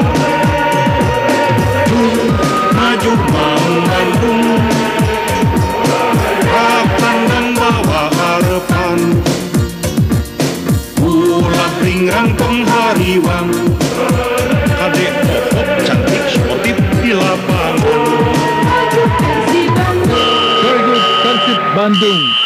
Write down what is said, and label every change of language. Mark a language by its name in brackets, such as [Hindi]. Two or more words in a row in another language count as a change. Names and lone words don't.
[Sundanese] Maju maung Bandung. Rak tandang bawa harapan. Ulah ringrang tong hariwang. Ade pohok cantik sportif di lapangan. [English] Very good, [Sundanese] Persib Bandung.